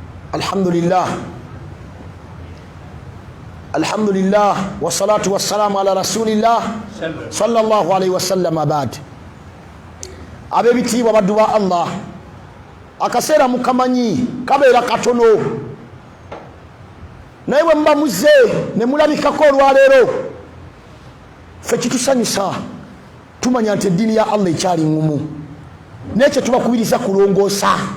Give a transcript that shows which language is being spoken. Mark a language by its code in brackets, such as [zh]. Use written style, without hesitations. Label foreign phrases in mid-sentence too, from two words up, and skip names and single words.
[ar] الحمد لله والصلاة والسلام على رسول الله صلى الله عليه وسلم. [lg] Abad abebitiibwa baddu ba Allah, akaseera mukamanyi kabeera katono, naye bwe muba muzze ne mulabikako olwaleero, ffe kitusanyusa tumanya nti eddiini ya Allah ekyali ngumu, nekyo tubakubiriza kulongoosa